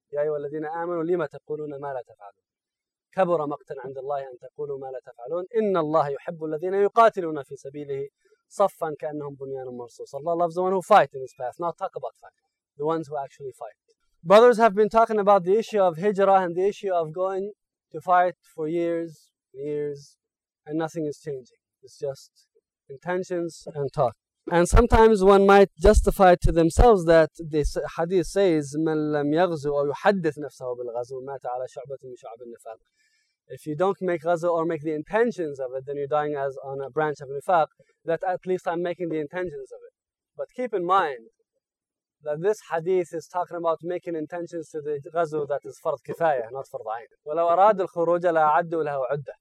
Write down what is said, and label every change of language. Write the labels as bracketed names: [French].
[Arabic] يَا أَيُّهَا الَّذِينَ آمَنُوا لِمَ تَقُولُونَ مَا لَا تَفْعَلُونَ كَبُرَ مَقْتًا عِنْدَ اللَّهِ أَنْ تَقُولُوا مَا لَا تَفْعَلُونَ إِنَّ اللَّهَ يُحِبُّ الَّذِينَ يُقَاتِلُونَ فِي سَبِيلِهِ صَفًّا كَأَنَّهُمْ بُنْيَانٌ مَرْصُوصٌ. [English] Allah loves the one who fight in his path, not talk about fight. The ones who actually fight. Brothers have been talking about the issue of hijrah and the issue of going to fight for years and years, and nothing is changing. It's just intentions and talk. And sometimes one might justify to themselves that this hadith says [Arabic] من لم يغزو أو يحدث نفسه بالغزو مات على شعبة من شعب النفاق. [English] If you don't make ghazu or make the intentions of it, then you're dying as on a branch of nifaq, that at least I'm making the intentions of it. But keep in mind that this hadith is talking about making intentions to the ghazu that is fard kifaya, not fard ayn. [Arabic] وَلَوْ أَرَادُ الْخُرُوجَ لَأَعَدُّوا لَهُ عُدَّةً.